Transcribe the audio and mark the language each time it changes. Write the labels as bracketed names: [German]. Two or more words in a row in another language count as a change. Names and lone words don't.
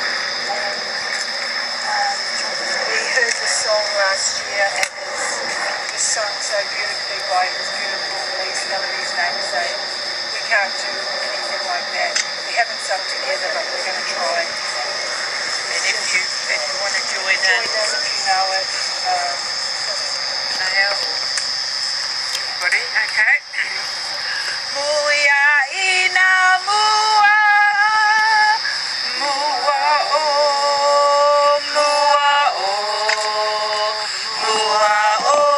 [English] We heard the song last year and it was sung so beautifully by his beautiful melodies namesake. We can't do anything like that. We haven't sung together, but we're going to try. And if you want to join in, if you know it. Everybody, okay. Muia ina mua, mua o, mua o, mua o.